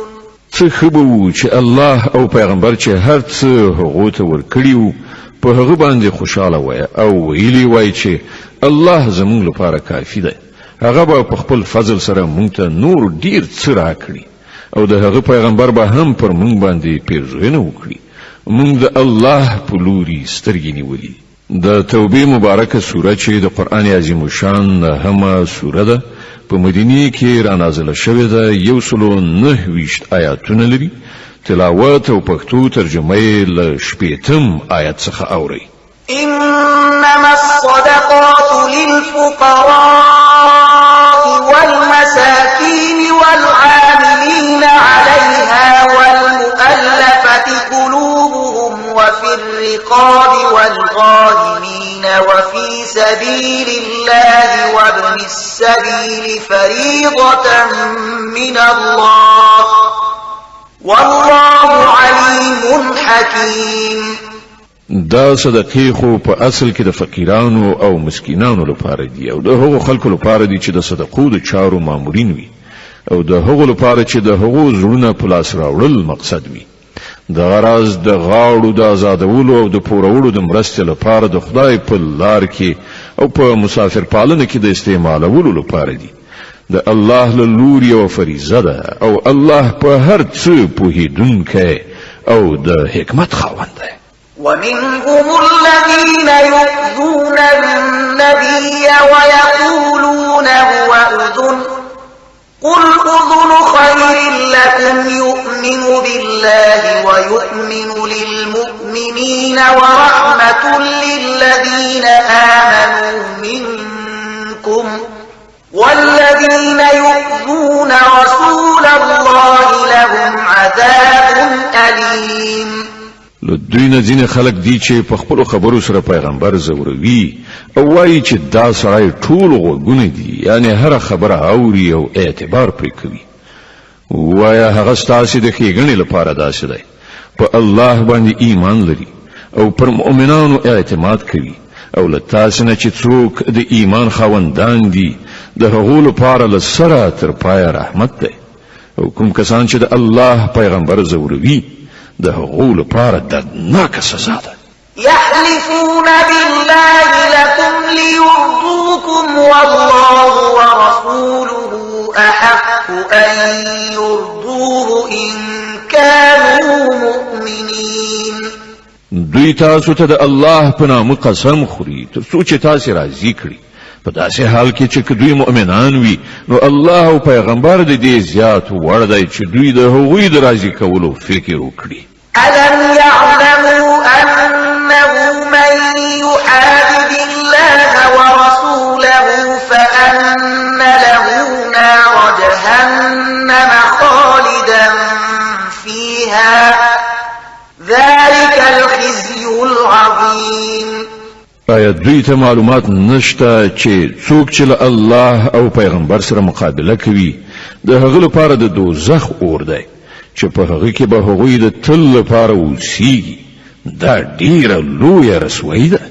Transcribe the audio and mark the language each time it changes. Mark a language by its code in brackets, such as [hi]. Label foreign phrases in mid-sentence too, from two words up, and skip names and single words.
[ps] څه ښه به وو چې الله او پیغمبر چې هر څه هغو ته ورکړي وو په هغه باندې خوشاله وای او ویلي وای چې الله زموږ لپاره کافي دی. هغه به په خپل فضل سره موږ ته نور ډیر څه راکړي او د هغه پیغمبر به هم پر موږ باندې پیرزوینه وکړي. موږ د الله په لوري سترګې نیولې. د توبې مبارکه سوره چې د قرآن عظیم شان همه سوره ده، په مدینه کې را نازله شوې ده. 129 آیاتونه لري. تلاوت او پښتو ترجمه یې له 8 آیت څخه اوري. [ar] إنما الصدقات للفقراء والمساكين والعاملين عليها والمؤلفة قلوبهم وفي الرقاب والغارمين وفي سبيل الله وابن السبيل فريضة من الله والله عليم حكيم. [ps] دا صدقې خو په اصل کې د فقیرانو او مسکینانو لپاره دي او د هغو خلکو لپاره دي چې د صدقو د چارو مامورین وي او د هغو لپاره چې د هغو زړونه په لاس راوړل مقصد وي. د غرض د غاړو د آزادولو او د پورولو د مرستې لپاره د خدای په لار کې او په مسافر پالنه کې د استعمالولو لپاره دي. د الله له لوري یوه فریضه ده او الله په هر څه پوهېدونکی او د حکمت خاوند دی. [ar] ومنهم الذين يؤذون النبي ويقولون هو أذن قل أذن خير لكم يؤمن بالله ويؤمن للمؤمنين ورحمة للذين آمنوا منكم والذين يؤذون رسول الله لهم عذاب أليم. [ps] دوی نه ځینې خلک دي چې په خپلو خبرو سره پیغمبر زوروي او وایي چې دا سړی ټول غوږونه دي، یعنی هره خبره اوري او اعتبار پرې کوي. وایه هغه ستاسې د ښېګڼې لپاره داسې دی، په الله باندې ایمان لري او پر مؤمنانو اعتماد کوي او له تاسې نه چې څوک د ایمان خاوندان دي د هغو لپاره له سره تر پایه رحمت دی. او کوم کسان چې د الله پیغمبر زوروي د هغو لپاره دردناکه سزا ده. [ar] يحلفون بالله لكم ليرضوكم والله ورسوله أحق أن يرضوه إن كانوا مؤمنين. [ps] دوی تاسو ته د الله په نامه قسم خوري تر څو چې تاسو راضي کړي په داسې حال کې چې دوی مؤمنان وي نو الله او پیغمبر د دې زیات وړ دی چې دوی د هغوی د راضي کولو فکر وکړي. [ar] ألم يعلموا أنه من يحادد الله ورسوله فأن له نار جهنم خالدا فيها ذلك الخزي العظيم. [ps] آیا دوی ته معلومات نشته چې څوک چې الله او پیغمبر سره مقابله کوي د هغه لپاره د دوزخ اور دی چې په هغه کې به هغوی د تل لپاره اوسیږي. دا ډیره لویه رسوایی ده.